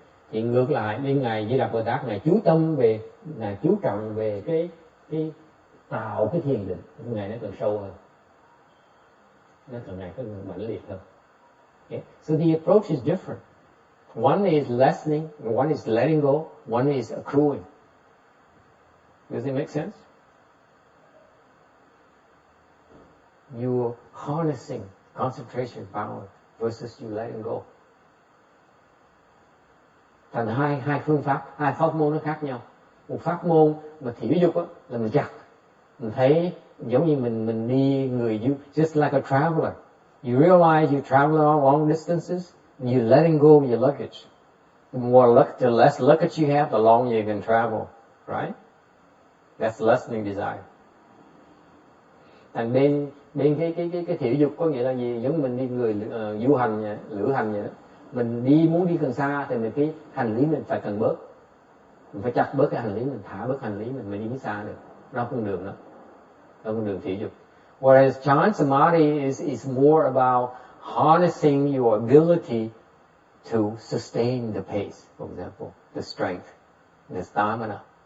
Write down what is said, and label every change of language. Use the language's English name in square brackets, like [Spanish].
[Vietnamese] Thì ngược lại bên ngài Di Lặc Bồ Tát, ngài chú trọng về cái tạo cái thiền định, ngài nó càng sâu hơn, nó càng mãnh liệt hơn. [English] Okay? So the approach is different. One is lessening, one is letting go, one is accruing. Does it make sense? You're harnessing concentration power versus you letting go. [Vietnamese] Thành hai phương pháp, hai pháp môn nó khác nhau. Một pháp môn mà thiểu dục á, là mình chặt. Mình thấy giống như mình đi [English] just like a traveler. You realize you travel long distances, and you're letting go of your luggage. The less luggage you have, the longer you can travel, right? That's lessening desire. [Vietnamese] Thành bên cái thiểu dục có nghĩa là gì? Giống mình đi du hành, lữ hành vậy đó. Mình muốn đi càng xa thì cái hành lý mình phải càng bớt. Mình phải chặt bớt cái hành lý, mình thả bớt hành lý mình mới đi xa được. Đó con đường đó. Đó con đường thiểu dục. [English] Whereas Chan Samadhi is more about harnessing your ability to sustain the pace, for example, the strength, the stamina.